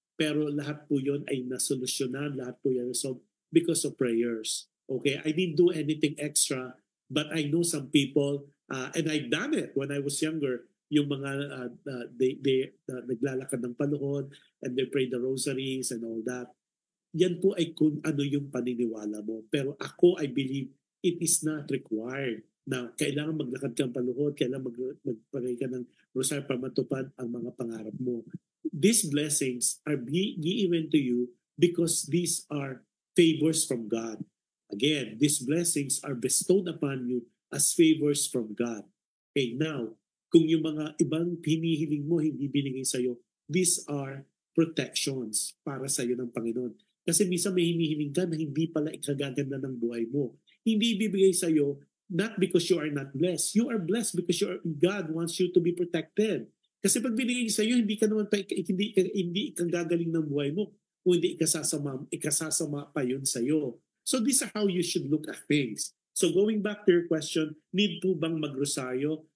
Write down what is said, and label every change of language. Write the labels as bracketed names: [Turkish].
[Filipino] Pero lahat po yun ay nasolusyonan, lahat po yan [English] resolved because of prayers. Okay, I didn't do anything extra, but I know some people, and I've done it when I was younger, yung mga they [Filipino] naglalakad ng paluhod [English] and they pray the rosaries and all that. [Filipino] Yan po ay kung ano yung paniniwala mo. Pero ako, [English] I believe it is not required [Filipino] na kailangan maglakad kang paluhod, kailangan magpagay ka ng rosary para matupad ang mga pangarap mo. [English] These blessings are given to you because these are favors from God. Again, these blessings are bestowed upon you as favors from God. [Filipino] Okay, now, kung yung mga ibang hinihiling mo hindi binigay sa'yo, [English] these are protections [Filipino] para sa'yo ng Panginoon. Kasi minsan may hinihiling ka na hindi pala ikagaganda ng buhay mo. Hindi ibibigay sa'yo [English] not because you are not blessed. You are blessed because God wants you to be protected. [Filipino] Kasi pag binigay sa'yo, hindi ka naman hindi ikagagaling ng buhay mo. Kung hindi ikasasama pa yun sa'yo. [English] So these are how you should look at things. So going back to your question, [Filipino] need po bang magrosaryo?